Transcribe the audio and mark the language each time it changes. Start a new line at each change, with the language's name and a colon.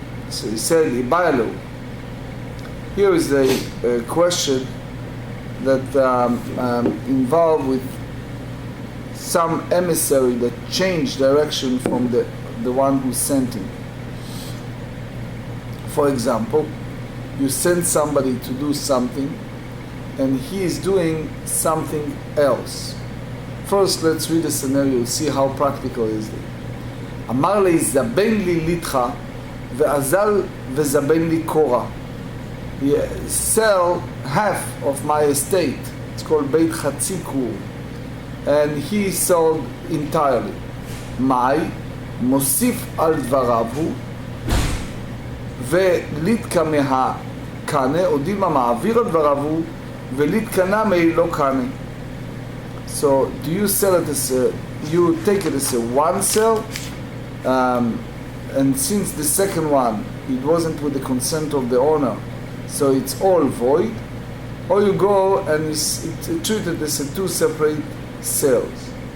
English: So he said, Ibayalu. Here is a question that involved with some emissary that changed direction from the one who sent him. For example, you send somebody to do something and he is doing something else. First, let's read the scenario, see how practical is it.
Aramaic: אמר לי, זבן לי ליטך, ואזל וזבן לי קורה.
English: Sell half of my estate. It's called בית חצי קור.
Aramaic: And he sold entirely. מאי, מוסיף על דבריו הוא, וליטקה מהקנה, או דילמה מעביר על דבריו הוא, וליטקה נמי לא קנה.
English: So, do you sell it as you take it as a one sell, and since the second one, it wasn't with the consent of the owner, so it's all void, or you go and it's treated as two separate sales.